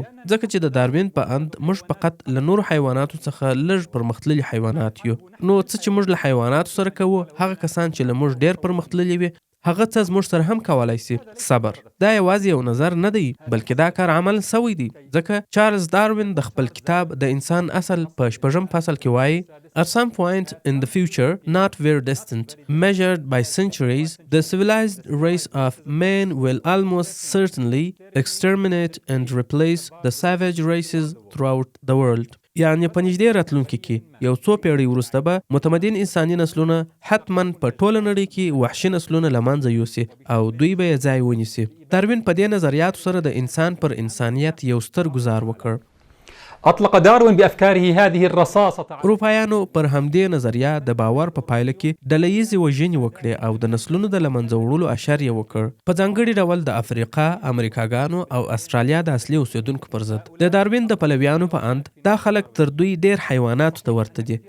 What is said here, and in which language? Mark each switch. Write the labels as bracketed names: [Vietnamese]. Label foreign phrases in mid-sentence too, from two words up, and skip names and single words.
[Pashto] ځکه چې د داروین په اند موږ فقط له نورو حیواناتو څخه لږ پرمختللي حیوانات یو. نو څه چې موږ له حیواناتو سره کوو، هغه کسان چې له موږ ډیر پرمختللي وي هغه څه زموږ سره هم کولای سي. صبر دا یوازې یو نظر نه دی، بلکې دا کار عمل سوی دی. ځکه چارلز داروین د خپل کتاب د انسان اصل په 6 فصل کې وایي [English] At some point in the future, not very distant, measured by centuries, the civilized race of man will almost certainly exterminate and replace the savage races throughout the world. [Pashto] یعنی په نږدې راتلونکي کې یو څو پیړۍ وروسته به متمدن انساني نسلونه حتما په ټوله نړۍ کې وحشي نسلونه له منځه یوسي او دوی به یې ځای ونیسي. داروین په دې نظریاتو سره د انسان پر انسانیت یو ستر ګزار وکړ. [Arabic] اطلق داروين بافكاره هذه الرصاصه. [Pashto] اروپایانو پر همدې نظریه د باور په پایله کې ډلهییزې وژنې وکړې او د نسلونو د له منځه وړلو اشر یې وکړ، په ځانګړي ډول د افریقا، امریکاګانو او استرالیا د اصلي اوسیدونکو پر ضد. د داروین د پلویانو په اند دا خلک تر دوی ډیر حیواناتو ته ورته دي.